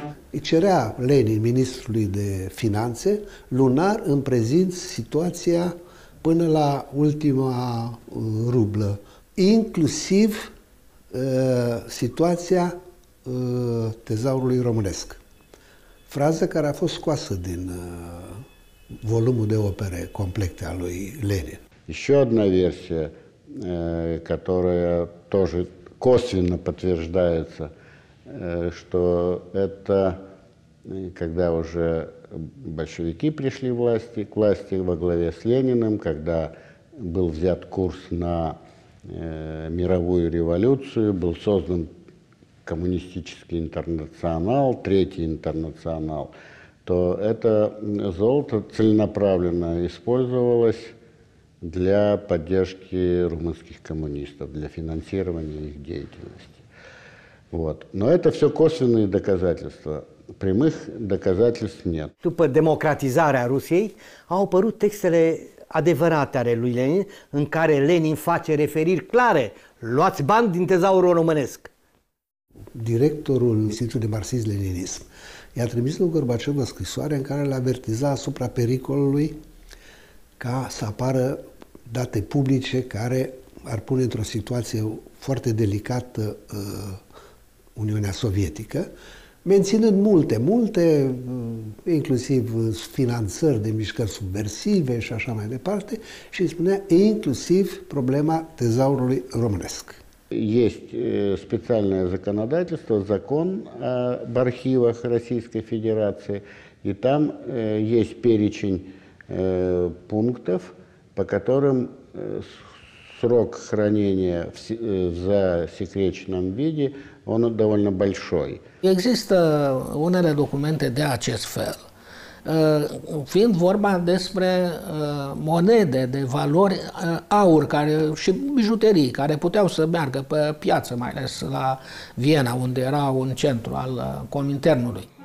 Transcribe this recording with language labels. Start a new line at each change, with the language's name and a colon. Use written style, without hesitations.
Romanian: Îi cerea Lenin, ministrului de finanțe, lunar în prezint situația până la ultima rublă, inclusiv situația tezaurului românesc. Frază care a fost scoasă din volumul de opere complete a lui Lenin.
Russian: Еще одна версия, которая тоже косвенно подтверждается, что это когда уже большевики пришли к власти во главе с Лениным, когда был взят курс на мировую революцию, был создан коммунистический интернационал, Третий интернационал, то это золото целенаправленно использовалось для поддержки румынских коммунистов, для финансирования их деятельности. Вот. Но это все косвенные доказательства. Прямых доказательств нет.
Romanian: După democratizarea Rusiei, au apărut textele adevărate ale lui Lenin, în care Lenin face referiri clare: luați bani din tezaurul românesc. Directorul Institutului de Marxism-Leninism i-a trimis lui Gorbaciov o scrisoare în care l-a avertizat asupra pericolului ca să apară date publice care ar pune într-o situație foarte delicată Uniunea Sovietică, menținând multe, inclusiv finanțări de mișcări subversive și așa mai departe, și îi spunea inclusiv problema tezaurului românesc.
Russian: Есть специальное законодательство, закон об архивах Российской Федерации, и там есть перечень пунктов, по которым срок хранения в засекреченном виде, он довольно большой.
Romanian: Există unele documente de acest fel, fiind vorba despre monede de valori aur și bijuterii care puteau să meargă pe piață, mai ales la Viena, unde era un centru al Cominternului.